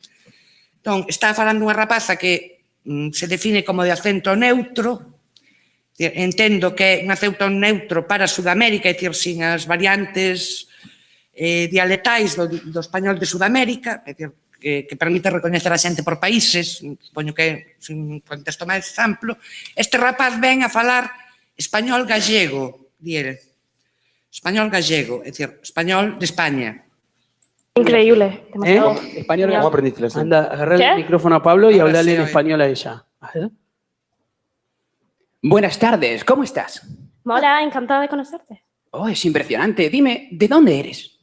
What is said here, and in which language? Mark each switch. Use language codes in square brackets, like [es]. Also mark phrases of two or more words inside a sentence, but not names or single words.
[gl] Entón, está falando unha rapaza que se define como de acento neutro, entendo que é un acento neutro para Sudamérica, é dicir, sin as variantes dialectais do español de Sudamérica, é dicir, que permite recoñecer a xente por países, supoño que é un contexto máis amplo. Este rapaz ven a falar español gallego, di ele. Español gallego, é dicir, español de España. Increíble. Demasiado. [es] Español, ¿cómo aprendiste el acento? Anda, agarrá ¿Qué? el micrófono a Pablo y Ahora hablale sí, en oye. español a ella. A ver. Buenas tardes, ¿cómo estás? Hola, encantada de conocerte. Oh, es impresionante. Dime, ¿de dónde eres?